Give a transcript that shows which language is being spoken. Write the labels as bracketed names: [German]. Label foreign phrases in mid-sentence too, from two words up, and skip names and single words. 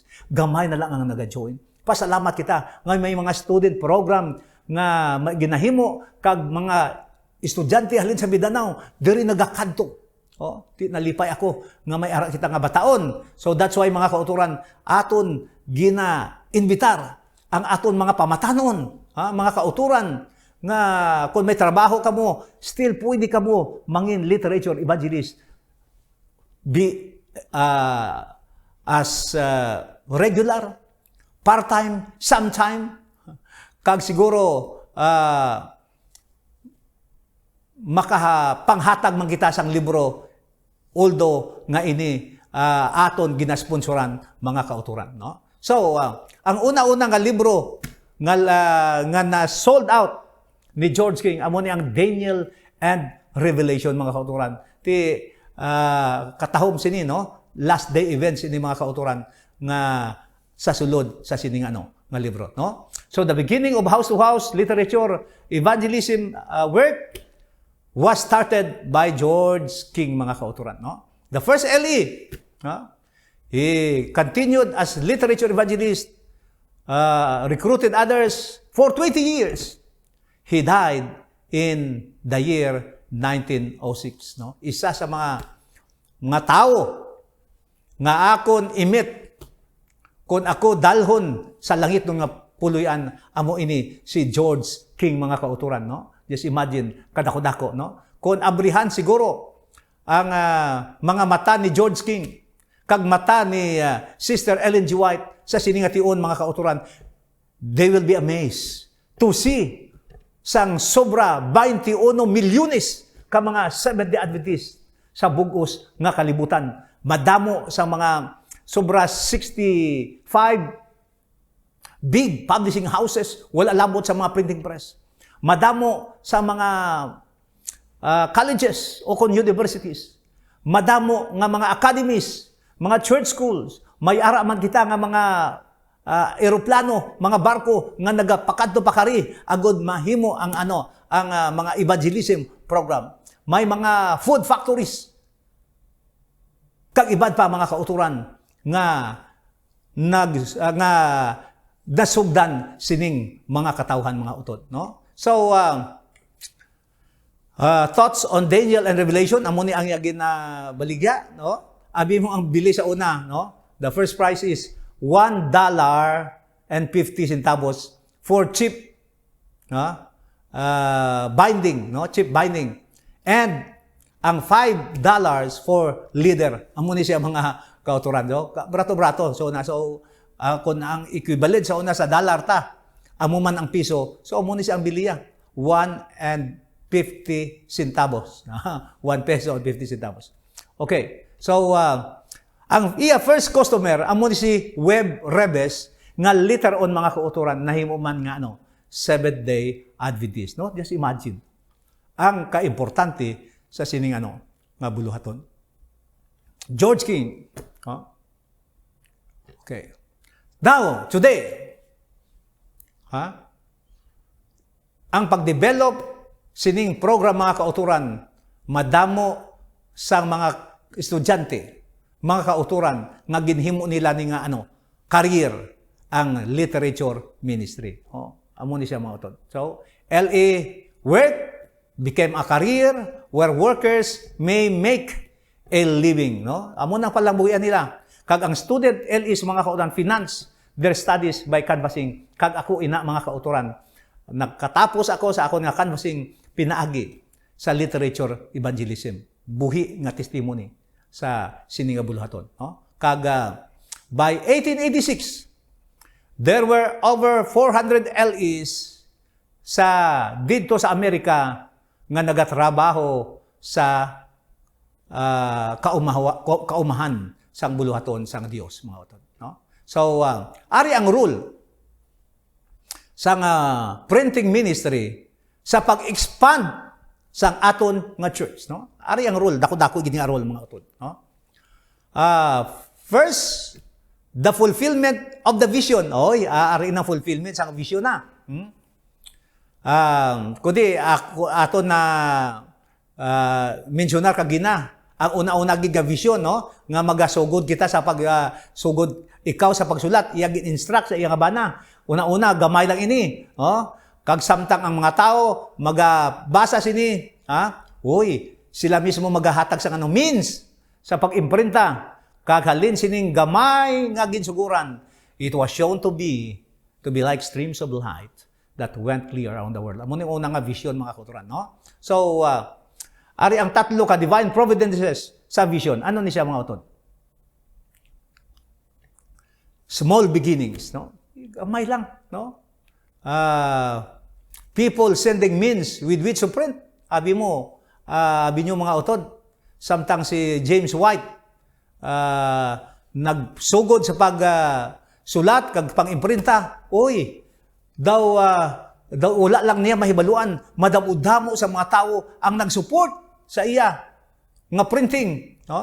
[Hiligaynon] Gamay na lang ang nag-join. Pasalamat kita nga may mga student program nga ginahimo kag mga estudyante halin sa Mindanao diri nagakadto. Nalipay ako nga may ara kita nga bataon. [English] So that's why [Hiligaynon] mga kauturan aton gina-invitar ang aton mga pamatanon, mga kauturan nga kung may trabaho kamo, still pwede kamo mangin [English] literature evangelist as regular, part-time, sometime, [Hiligaynon] kag siguro makapanghatag man kita sang libro, although nga ini aton ginasponsoran mga kauturan. No? So, ang una-una nga libro nga na [English] sold out [Hiligaynon] ni George King, amo ni ang Daniel and Revelation mga kauturan. Katahom sini, no? [English] Last day events [Hiligaynon] ini mga kauturan nga sa sulod sa sining nga libro, no? [English] So the beginning of house-to-house literature evangelism work was started by George King, [Hiligaynon] mga kauturan, no? [English] The first LE, no? He continued as literature evangelist, recruited others for 20 years. He died in the year 1906, no? [Hiligaynon] Isa sa mga tao nga akon imit kung ako dalhon sa langit ng puluyan, amo ini si George King, mga kauturan, no? [English] Just imagine, [Hiligaynon] kadako-dako, no? Kung abrihan siguro ang mga mata ni George King, kag mata ni Sister Ellen G. White sa siningation, mga kauturan, [English] they will be amazed to see [Hiligaynon] sang sobra 21 milyones ka mga Seventh-day Adventist sa bugos nga kalibutan. Madamo sa mga sobra 65 [English] big publishing houses, [Hiligaynon] wala labot sa mga [English] printing press. [Hiligaynon] Madamo sa mga colleges o universities. Madamo nga mga academies, mga [English] church schools. [Hiligaynon] May ara man kita nga mga eroplano, mga barko nga nagapakadto pakari agud mahimo ang mga [English] evangelism program. [Hiligaynon] May mga [English] food factories. [Hiligaynon] Kag ibad pa, mga kauturan nga nasugdan sining mga katawhan, mga utod, no? [English] So thoughts on Daniel and Revelation, [Hiligaynon] amo ni ang yagin na baligya, no? Abi mo ang bili sa una, no? [English] The first price is $1.50 for cheap, no? Binding, no? Cheap binding. And ang $5 for leader. [Hiligaynon] Amo ni siya, mga kauturan, no? Brato-brato. So kung ang equivalent sa una sa dollar ta, amo man ang piso, so amo ni siya ang biliya. [English] 1.50 centavos. 1 peso and 50 centavos. Okay. [Hiligaynon] So, ang iya [English] first customer, [Hiligaynon] amo ni si Webb Rebes, nga [English] later on, [Hiligaynon] mga kauturan, nahimo man nga, Seventh-day Adventist, no? [English] Just imagine. [Hiligaynon] Ang kaimportante sa sining, nga buluhaton. George King. Okay. [English] Now, today, [Hiligaynon] ang pagdevelop sining program, mga kauturan, madamo sa mga estudyante, mga kauturan, nga ginhimo nila ni nga career ang [English] literature ministry. [Hiligaynon] Amo ni siya, mga utod. [English] So, LA work became a career where workers may make a living, no? [Hiligaynon] Amo nang palambuhian nila. Kag ang [English] student LEs, [Hiligaynon] mga kauturan, [English] finance their studies by canvassing. [Hiligaynon] Kag ako ina, mga kauturan, nagkatapos ako sa akon nga canvassing pinaagi sa [English] literature evangelism. [Hiligaynon] Buhi nga testimony sa sininga buluhaton. Kag [English] by 1886, there were over 400 LEs [Hiligaynon] dito sa Amerika nga nagatrabaho sa kaumahan sang buluhaton sang Dios, mga utod, no? So ari ang rule sang [English] printing ministry [Hiligaynon] sa pag-expand sang aton nga church, no? Ari ang rule, dako-dako gini nga rule, mga utod, no? [English] First, the fulfillment of the vision. [Hiligaynon] Ari na fulfillment sang vision na. Kundi aton na mensionar kagina ang una-una gid nga vision, no? Nga magasugod kita sa pagsugod ikaw sa pagsulat, iyang instruct sa iyang bana. Una-una gamay lang ini, kag samtang ang mga tao magabasa sini, sila mismo magahatag sa means sa pag-imprinta. Kag halin sining gamay nga ginsuguran. [English] It was shown to be like streams of light that went clear around the world. [Hiligaynon] Amo ni una nga vision, mga kauturan, no? So ari ang tatlo ka [English] divine providences [Hiligaynon] sa vision. Ano ni siya, mga utod? [English] Small beginnings, [Hiligaynon] no? Gamay lang, no? [English] People sending means with which to print. [Hiligaynon] Abi nyo, mga utod, samtang si James White nagsugod sa pagsulat kag pang-imprinta, daw wala lang niya mahibaluan, madamo-damo sa mga tao ang nag-support sa iya nga printing, no?